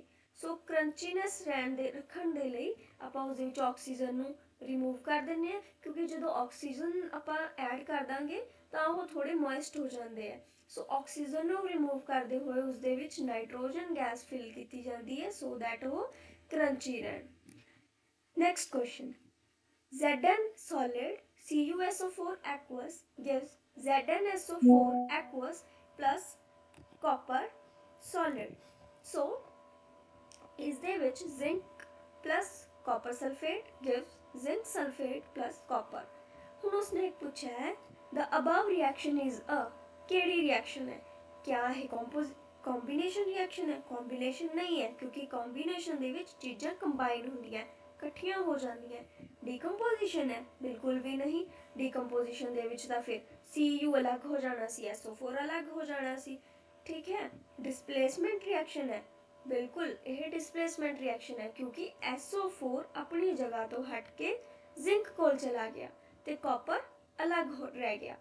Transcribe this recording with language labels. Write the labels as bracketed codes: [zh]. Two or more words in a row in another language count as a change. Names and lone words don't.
[pa] ਸੋ ਕਰੰਚੀਨੈਸ ਰੱਖਣ ਦੇ ਲਈ ਆਪਾਂ ਉਸ ਦੇ ਵਿੱਚ ਆਕਸੀਜਨ ਨੂੰ ਰਿਮੂਵ ਕਰ ਦਿੰਦੇ ਹਾਂ, ਕਿਉਂਕਿ ਜਦੋਂ ਆਕਸੀਜਨ ਆਪਾਂ ਐਡ ਕਰ ਦਾਂਗੇ ਤਾਂ ਉਹ ਥੋੜ੍ਹੇ ਮੋਇਸਟ ਹੋ ਜਾਂਦੇ ਹੈ। ਸੋ ਆਕਸੀਜਨ ਨੂੰ ਰਿਮੂਵ ਕਰਦੇ ਹੋਏ ਉਸ ਦੇ ਵਿੱਚ [en] nitrogen gas [pa] ਫਿਲ ਕੀਤੀ ਜਾਂਦੀ ਹੈ [en] so that [pa] ਉਹ ਕਰੰਚੀ ਰਹਿਣ। [en] next question, Zn solid CuSO4 aqueous gives ZnSO4 aqueous plus copper solid। So [pa] ਇਸ ਦੇ ਵਿੱਚ [en] zinc plus copper sulfate gives zinc sulfate plus copper। [pa] ਹੁਣ ਉਸਨੇ ਇੱਕ ਪੁੱਛਿਆ ਹੈ [en] the above reaction is a, [pa] ਕਿਹੜੀ ਰਿਐਕਸ਼ਨ ਹੈ? [hi] क्या है [en] combination reaction [hi] है? कॉम्बिनेशन नहीं है, क्योंकि कॉम्बिनेशन [pa] ਦੇ ਵਿੱਚ ਚੀਜ਼ਾਂ ਕੰਬਾਈਨ ਹੁੰਦੀਆਂ, ਇਕੱਠੀਆਂ ਹੋ ਜਾਂਦੀਆਂ। ਡੀਕੰਪੋਜੀਸ਼ਨ ਹੈ? ਬਿਲਕੁਲ ਵੀ ਨਹੀਂ। ਡੀਕੰਪੋਜੀਸ਼ਨ ਦੇ ਵਿੱਚ ਤਾਂ ਫਿਰ Cu ਅਲੱਗ ਹੋ ਜਾਣਾ ਸੀ, SO4 ਅਲੱਗ ਹੋ ਜਾਣਾ ਸੀ। ਠੀਕ ਹੈ। [en] displacement reaction [pa] ਹੈ? ਬਿਲਕੁਲ ਇਹ [en] displacement reaction [pa] ਹੈ, ਕਿਉਂਕਿ SO4 ਆਪਣੀ ਜਗ੍ਹਾ ਤੋਂ ਹਟ ਕੇ ਜ਼ਿੰਕ ਕੋਲ ਚਲਾ ਗਿਆ ਤੇ ਕਾਪਰ ਅਲੱਗ ਰਹਿ ਗਿਆ।